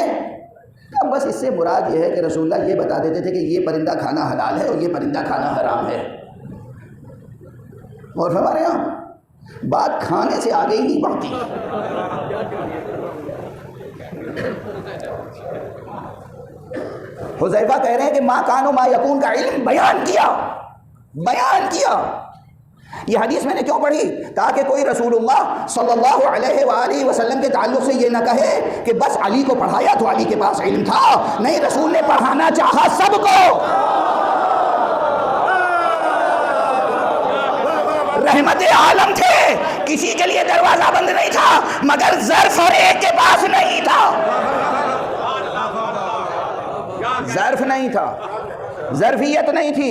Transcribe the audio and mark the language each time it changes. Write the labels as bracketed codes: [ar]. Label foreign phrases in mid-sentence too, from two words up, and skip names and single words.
[ur] بس اس سے مراد یہ ہے کہ رسول اللہ یہ بتا دیتے تھے کہ یہ پرندہ کھانا حلال ہے اور یہ پرندہ کھانا حرام ہے، اور ہمارے یہاں بات کھانے سے آگے ہی نہیں بڑھتی۔ حذیفہ کہہ رہے ہیں کہ [ar] ما کان و ما یکون [ur] کا علم بیان کیا۔ یہ حدیث میں نے کیوں پڑھی؟ تاکہ کوئی رسول اللہ [ar] صلی اللہ علیہ وآلہ وسلم [ur] کے تعلق سے یہ نہ کہے کہ بس علی کو پڑھایا تو علی کے پاس علم تھا، نہیں، رسول نے پڑھانا چاہا سب کو، رحمت عالم تھے، کسی کے لیے دروازہ بند نہیں تھا، مگر ظرف ہر ایک کے پاس نہیں تھا، ظرف نہیں تھا، ظرفیت نہیں تھی۔